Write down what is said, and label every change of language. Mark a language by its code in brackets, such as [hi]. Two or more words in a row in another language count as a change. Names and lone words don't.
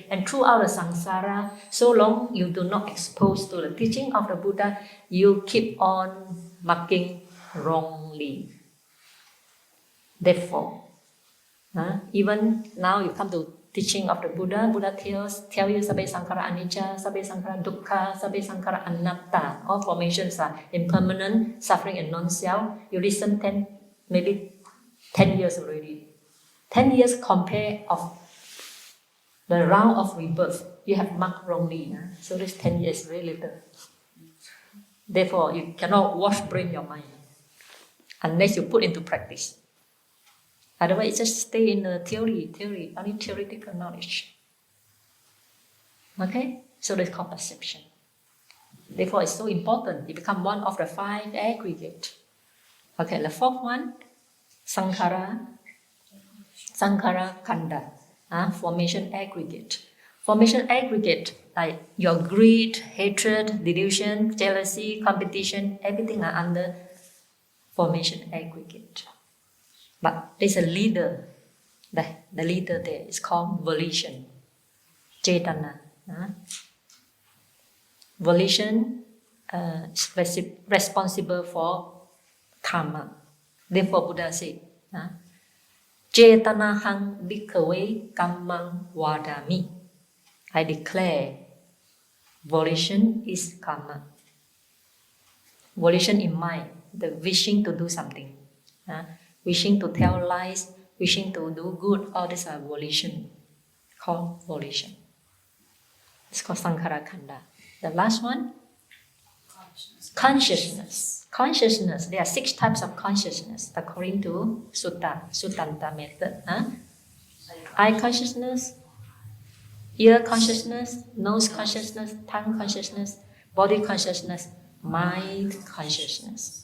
[en] And throughout the samsara, so long you do not expose to the teaching of the Buddha, you keep on marking wrongly. Therefore, even now you come to teaching of the Buddha tell you [pi] sabbe sankhara anicca, sabbe sankhara dukkha, sabbe sankhara anatta. [en] All formations are impermanent, suffering and non-self. You listen maybe 10 years already. 10 years compare of the round of rebirth. You have marked wrongly. So this 10 years is very little. Therefore, you cannot wash brain your mind unless you put into practice. Otherwise, it just stay in the theory, only theoretical knowledge. Okay? So that's called perception. Therefore, it's so important. It becomes one of the 5 aggregate. Okay, the fourth one, [pi] sankhara kanda, [en] formation aggregate. Formation aggregate, like your greed, hatred, delusion, jealousy, competition, everything are under formation aggregate. But there's a leader, the leader there is called volition, cetana. Volition is responsible for karma. Therefore, Buddha said, [pi] Cetanahang bhikkhave kammang vadami. [en] I declare volition is karma. Volition in mind, the wishing to do something. Wishing to tell lies, wishing to do good, all these are volition, called volition. It's called [pi] sankhara kanda. [en] The last one? Consciousness. Consciousness, there are 6 types of consciousness according to Suttanta method. Eye consciousness, ear consciousness, nose consciousness, tongue consciousness, body consciousness, mind consciousness.